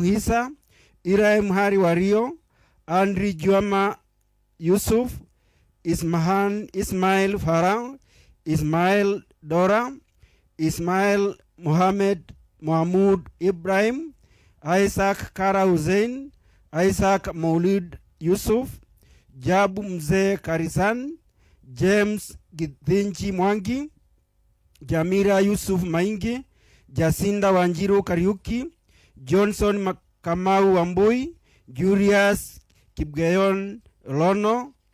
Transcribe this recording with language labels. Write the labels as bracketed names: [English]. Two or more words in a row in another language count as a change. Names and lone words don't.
[English] Hisa, Ibrahim Hari Wario, Andri Juama Yusuf, Ismail Farah, Ismail Dora, Ismail Mohammed Mahmoud Ibrahim, Isaac Kara Hussein, Isaac Maulid Yusuf, Jabu Mzee Karisan, James Githinji Mwangi, Jamira Yusuf Maingi, Jacinda Wanjiru Kariuki, Johnson Kamau Wambui, Julius Kipgeyon Lono,